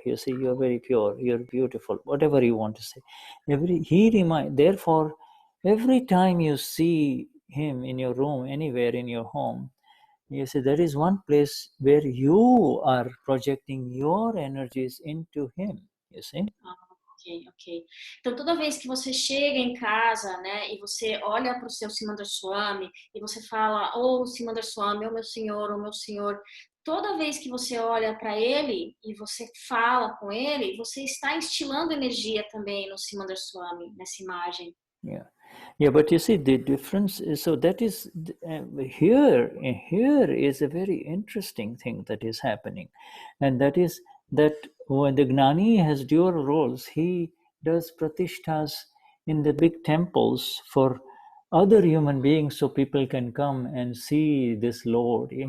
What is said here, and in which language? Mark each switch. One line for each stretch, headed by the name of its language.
English: You see, you are very pure, you are beautiful, whatever you want to say. Therefore, every time you see him in your room, anywhere in your home, you see there is one place where you are projecting your energies into him. You see. Ok.
Portuguese: Então, toda vez que você chega em casa, né, e você olha para o seu Simandhar Swami e você fala, oh, Simandhar Swami, oh, meu senhor, toda vez que você olha para ele e você fala com ele, você está instilando energia também no Simandhar Swami, nessa imagem.
English: Yeah. Yeah, but you see the difference is, so that is here is a very interesting thing that is happening, and that is that when the Gnani has dual roles, he does pratisthas in the big temples for other human beings so people can come and see this Lord.